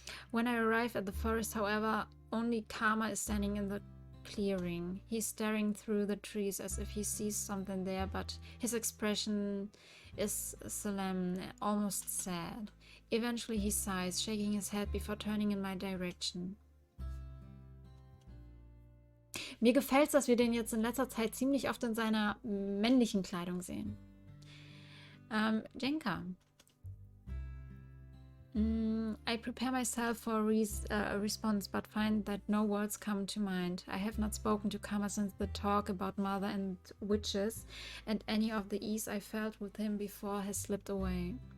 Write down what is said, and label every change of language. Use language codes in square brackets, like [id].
[en] When I arrive at the forest, however, only Karma is standing in the clearing. He's staring through the trees as if he sees something there, but his expression is solemn, almost sad. Eventually he sighs, shaking his head before turning in my direction. [de] Mir gefällt es, dass wir den jetzt in letzter Zeit ziemlich oft in seiner männlichen Kleidung sehen. [en] Jenka. I prepare myself for a response, but find that no words come to mind. I have not spoken to Karma since the talk about mother and witches, and any of the ease I felt with him before has slipped away.